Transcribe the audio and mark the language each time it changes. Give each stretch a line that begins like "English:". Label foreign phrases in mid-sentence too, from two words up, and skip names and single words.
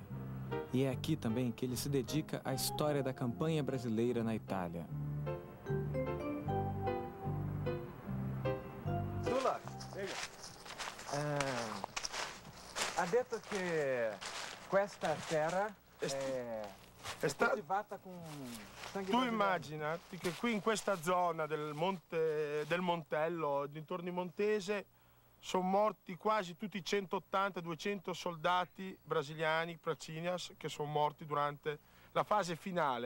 Portuguese: E é aqui também que ele se dedica à história da campanha brasileira na Itália.
Italian: Sula, ha detto che questa terra è coltivata con sangue Tu brasiliano. immaginati che qui in questa zona del Montello, dintorni Montese, sono morti quasi tutti 180-200 soldati brasiliani, Pracinhas, che sono morti durante la fase finale.